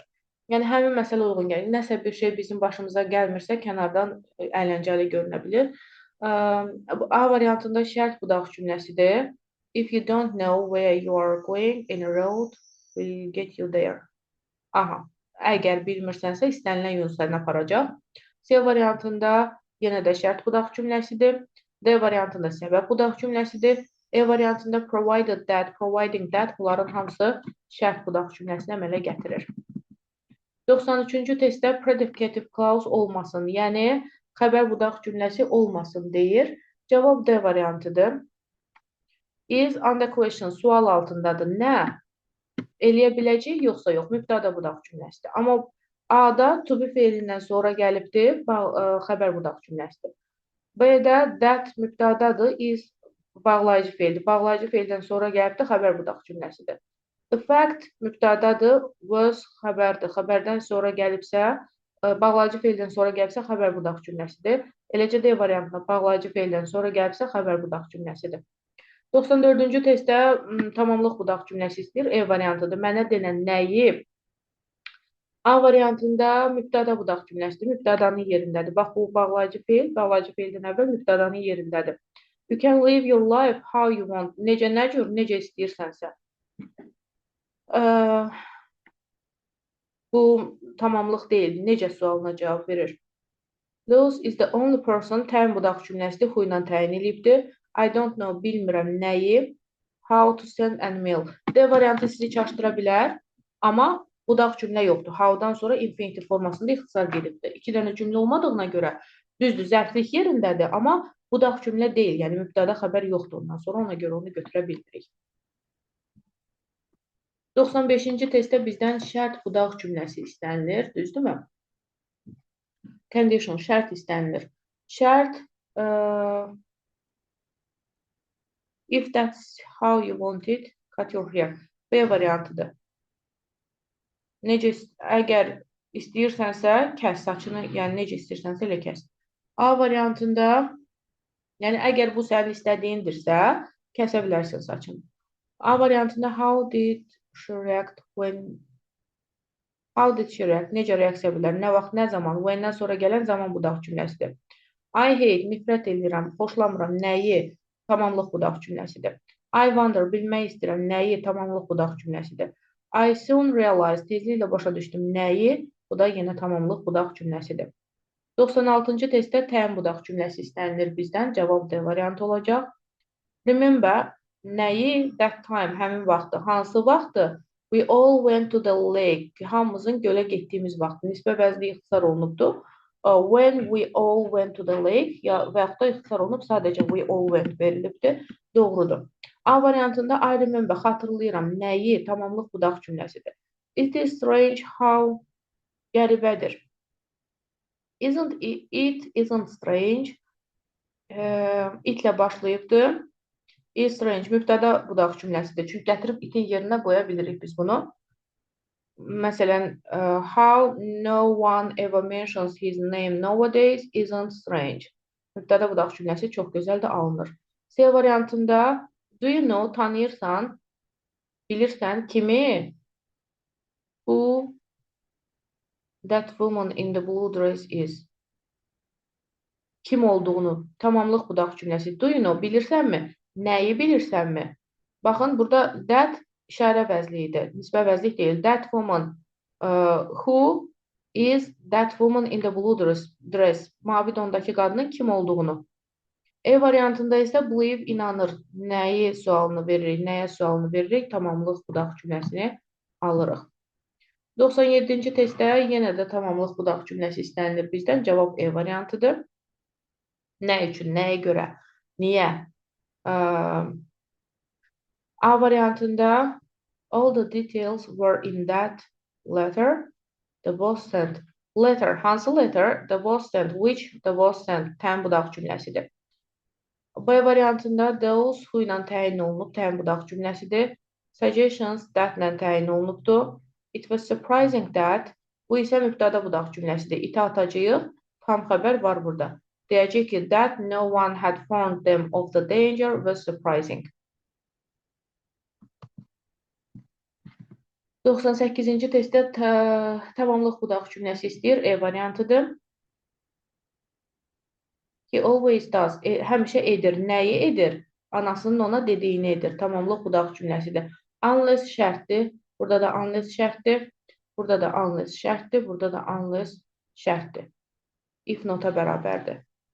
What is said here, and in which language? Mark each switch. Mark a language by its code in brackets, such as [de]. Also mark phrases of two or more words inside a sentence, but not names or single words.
[az] Yəni, həmin məsələ uyğun gəlir. Nəsə bir şey bizim başımıza gəlmirsə, kənardan əyləncəli görünə bilir. A variantında şərt budaq cümləsidir. [en] If you don't know where you are going, any road will get you there. [az] Aha, əgər bilmirsənsə, istənilən yol səni aparacaq. C variantında yenə də şərt budaq cümləsidir. D variantında səbəb budaq cümləsidir. E variantında [en] provided that, providing that, [az] bunların hamısı şərt budaq cümləsini əmələ gətirir. 93-cü testdə [en] predicative clause [az] olmasın, yəni xəbər budaq cümləsi olmasın deyir. Cavab D variantıdır. [en] Is under question [az] sual altındadır. Nə? Eləyə biləcək, yoxsa yox. Mübtəda budaq cümləsidir. Amma A-da [en] to be [az] feilindən sonra gəlibdir, xəbər budaq cümləsidir. B-də that mübtədadır, is bağlayıcı feildir. Bağlayıcı feildən sonra gəlibdir, xəbər budaq cümləsidir. [en] The fact [az] mübtədadır, was xəbərdir. Xəbərdən sonra gəlibsə, bağlayıcı feildən sonra gəlibsə, xəbər budaq cümləsidir. Eləcə D variantında bağlayıcı feildən sonra gəlibsə, xəbər budaq cümləsidir. 94-cü testdə tamamlıq budaq cümləsi istəyir. E variantıdır. Mənə denən nəyi? A variantında mübtəda budaq cümləsidir. Mübtədanın yerindədir. Bax, bu bağlayıcı feil. Bağlayıcı feildən əvvəl mübtədanın yerindədir. [en] You can live your life how you want. [az] Necə, nə cür, necə istəyirsənsə. Bu tamamlıq deyil. Necə sualına cavab verir. [en] Those is the only person [az] təyin budaq cümləsidir. Xu ilə təyin edibdir. [en] I don't know, [az] bilmirəm nəyi. [en] How to send an email. [az] D variantı sizi çaşdıra bilər, amma budaq cümlə yoxdur. How-dan sonra infinitiv formasında ixtisar gedibdir. İki dənə cümlə olmadığına görə düzdür, zərflik yerindədir, amma budaq cümlə deyil. Yəni mübtəda xəbər yoxdur ondan sonra, ona görə onu götürə bilmirik. 95-ci testdə bizdən şərt budaq cümləsi istənilir, düzdürmü? Condition, şərt istənilir. [en] Şərt if that's how you want it, cut your hair. [az] B variantıdır. Necə, əgər istəyirsənsə, kəs saçını, yəni necə istəyirsənsə, elə kəs. A variantında, yəni əgər bu sənin istədiyindirsə, kəsə bilərsən saçını. A variantında [en] how did she react when, how did she react, [az] necə reaksiya bilər, nə vaxt, nə zaman, when-dən sonra gələn zaman budaq cümləsidir. [en] I hate, [az] nifrət edirəm, xoşlamıram, nəyi, tamamlıq budaq cümləsidir. [en] I wonder, [az] bilmək istəyirəm, nəyi, tamamlıq budaq cümləsidir. [en] I soon realized, [az] tezliklə başa düşdüm, nəyi, bu da yenə tamamlıq budaq cümləsidir. 96-cı testdə təyin budaq cümləsi istənilir bizdən, cavab D variantı olacaq. [en] Remember, nəyi, that time, [az] həmin vaxtı, hansı vaxtı? [en] We all went to the lake, [az] hamımızın gölə getdiyimiz vaxtı, nisbə vəzli ixtisar olunubdur. [en] When we all went to the lake, [az] ya və yaxud da ixtisar olunub, sadəcə [en] we all went [az] verilibdir, doğrudur. A variantında [en] I remember, [az] xatırlayıram, nəyi, tamamlıq budaq cümləsidir. [en] It is strange how, qəribədir. It isn't strange, [az] itlə başlayıbdır. [en] Is strange, [az] mübtəda budaq cümləsidir. Çünki gətirib itin yerinə qoya bilirik biz bunu. Məsələn, [en] how no one ever mentions his name nowadays isn't strange. [az] Mübtəda budaq cümləsi çox gözəl də alınır. C variantında [en] do you know, [az] tanıyırsan, bilirsən kimi? [en] Who that woman in the blue dress is? [az] Kim olduğunu, tamamlıq budaq cümləsi. [en] Do you know, [az] bilirsənmi? Nəyi bilirsənmi? Baxın, burada that işarə vəzliyidir. Nisbə vəzlik deyil. [en] That woman, who is that woman in the blue dress? [az] Mavi dondakı qadının kim olduğunu. E variantında isə believe, inanır. Nəyi sualını veririk, nəyə sualını veririk? Tamamlıq budaq cümləsini alırıq. 97-ci testdə yenə də tamamlıq budaq cümləsi istənilir bizdən. Cavab E variantıdır. Nə üçün, nəyə görə, niyə? [en] A variantında all the details were in that letter the boss sent. Letter, hansı letter? The boss sent. Which the boss sent. [az] Təyin budaq cümləsidir. B variantında [en] those who [az] ilə təyin olunub, təyin budaq cümləsidir. [en] Suggestions that [az] ilə təyin olunubdur. [en] It was surprising that, [az] bu isə mübtəda budaq cümləsidir. İtə atacağıq, tam xəbər var burada. Deyəcək ki, [en] that no one had warned them of the danger was surprising. [az] 98-ci testdə tamamlıq budaq cümləsi istəyir. E variantıdır. [en] He always does. [az] Həmişə edir. Nəyi edir? Anasının ona dediyini edir. Tamamlıq budaq cümləsidir. Unless şərtdir. Burada da unless şərtdir. Burada da unless şərtdir. Burada da unless şərtdir. If nota bərabərdir.